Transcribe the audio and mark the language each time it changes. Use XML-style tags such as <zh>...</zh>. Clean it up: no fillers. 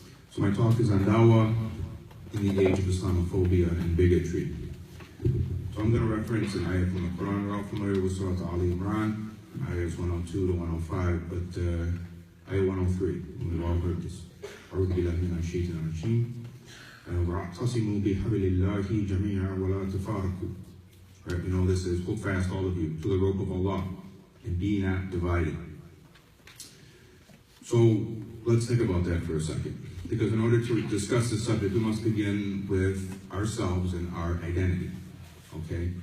<en>So my talk is on dawah in the age of Islamophobia and bigotry. So I'm going to reference an ayah from the Quran. We're all familiar with Surah Al Imran, ayahs 102 to 105, but ayah 103, and we've all heard this.</en> <ar>أعوذ بالله من الشيطان الرجيم. وَاعْتَصِمُوا بِحَبْلِ اللَّهِ جَمِيعًا وَلَا تَفَرَّقُوا.</ar> <en>Right, we know this is, hold fast all of you to the rope of Allah and be not divided. So let's think about that for a second. Because in order to discuss this subject, we must begin with ourselves and our identity. Okay?</en>